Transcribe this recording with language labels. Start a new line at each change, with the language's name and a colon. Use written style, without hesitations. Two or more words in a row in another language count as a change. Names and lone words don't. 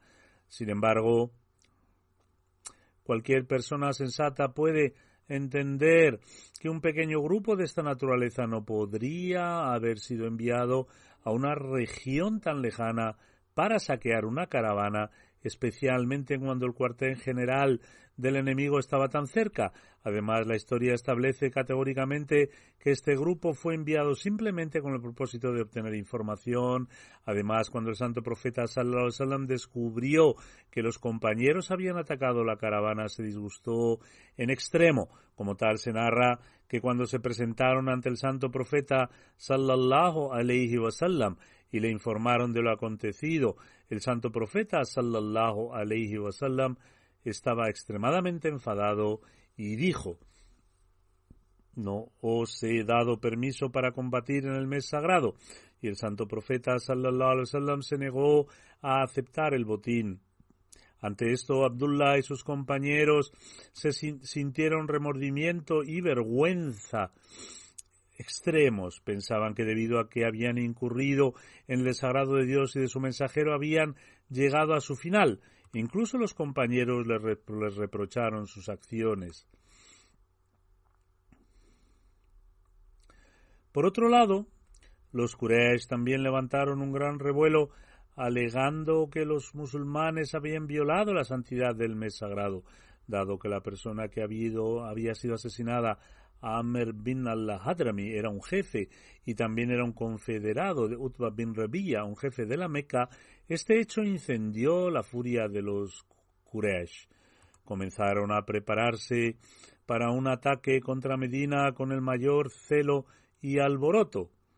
Spanish: Sin embargo, cualquier persona sensata puede entender que un pequeño grupo de esta naturaleza no podría haber sido enviado a una región tan lejana para saquear una caravana, especialmente cuando el cuartel general del enemigo estaba tan cerca. Además, la historia establece categóricamente que este grupo fue enviado simplemente con el propósito de obtener información. Además, cuando el santo profeta
Arabic: صلى الله عليه وسلم
Spanish: descubrió que los compañeros habían atacado la caravana, se disgustó en extremo. Como tal, se narra que cuando se presentaron ante el santo profeta
Arabic: صلى الله عليه وسلم
Spanish: y le informaron de lo acontecido, el santo profeta
Arabic: صلى الله عليه وسلم
Spanish: estaba extremadamente enfadado y dijo: «No os he dado permiso para combatir en el mes sagrado». Y el santo profeta
Arabic: صلى الله عليه وسلم
Spanish: se negó a aceptar el botín. Ante esto, Abdullah y sus compañeros se sintieron remordimiento y vergüenza extremos. Pensaban que debido a que habían incurrido en el desagrado de Dios y de su mensajero, habían llegado a su final. Incluso los compañeros les reprocharon sus acciones. Por otro lado, los Quraysh también levantaron un gran revuelo, alegando que los musulmanes habían violado la santidad del mes sagrado, dado que la persona que había sido asesinada, Amr bin al-Hadrami, era un jefe y también era un confederado de Utbah bin Rabi'a, un jefe de la Meca. Este hecho incendió la furia de los Quraysh. Comenzaron a prepararse para un ataque contra Medina con el mayor celo y alboroto.